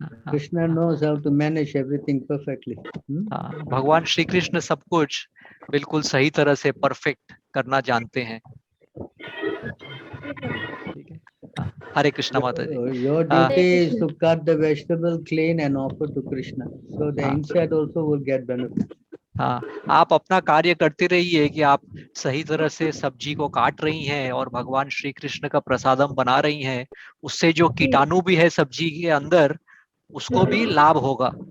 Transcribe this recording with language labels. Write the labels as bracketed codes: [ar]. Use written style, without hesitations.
[en] Krishna knows how to manage everything perfectly. [hi] भगवान श्री कृष्ण सब कुछ बिल्कुल सही तरह से परफेक्ट करना जानते हैं। हरे कृष्णा माता जी। [en] Your duty is to cut the vegetable clean and offer to Krishna, so the insect also will get benefit. [hi] हाँ, आप अपना कार्य करते रहिए कि आप सही तरह से सब्जी को काट रही हैं और भगवान श्री कृष्ण का प्रसादम बना रही हैं, उससे जो कीटाणु भी है सब्जी के अंदर उसको भी लाभ होगा।